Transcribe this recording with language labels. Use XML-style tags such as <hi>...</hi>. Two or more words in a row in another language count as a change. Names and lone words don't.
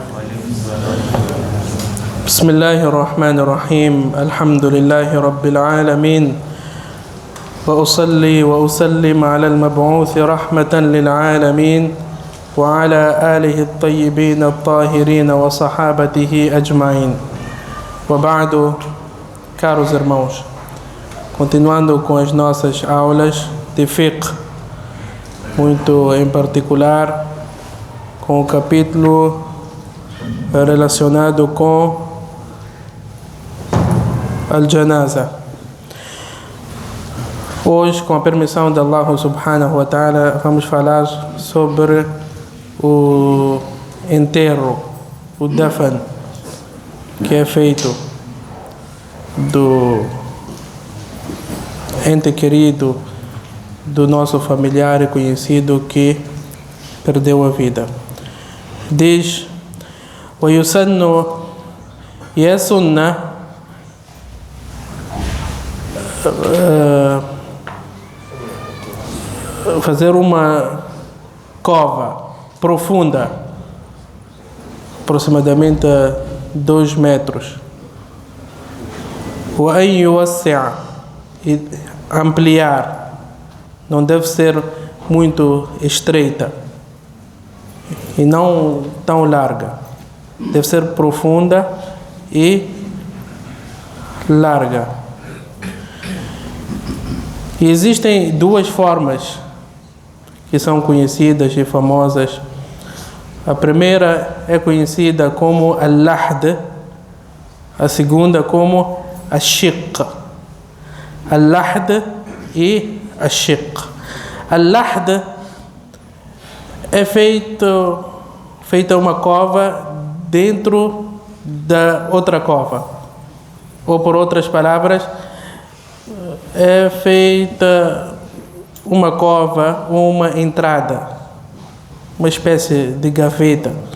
<ar>بسم الله الرحمن الرحيم. الحمد لله رب العالمين، وأصلي وأسلم على المبعوث رحمة للعالمين وعلى آله الطيبين الطاهرين وصحابته أجمعين. وبعد,</ar> <pt>caros irmãos, continuando com as nossas aulas de fiqh, muito em particular com o capítulo relacionado com al-janaza. Hoje, com a permissão de Allah</pt> <ar>سبحانه وتعالى,</ar> <pt>vamos falar sobre o enterro, o dafan, que é feito do ente querido, do nosso familiar e conhecido que perdeu a vida. Diz: وَيُسَنُّ, e é sunnah fazer uma cova profunda, aproximadamente 2 metros.</pt> <ar>وَأَنْ يُوَسِّعَ,</ar> <pt>e ampliar, não deve ser muito estreita e não tão larga, deve ser profunda e larga. E existem 2 formas que são conhecidas e famosas. A primeira é conhecida como al-lahd, a segunda como al-shiq. Al-lahd e al-shiq. Al-lahd é feita uma cova dentro da outra cova, ou por outras palavras, é feita uma cova, uma entrada, uma espécie de gaveta.</pt>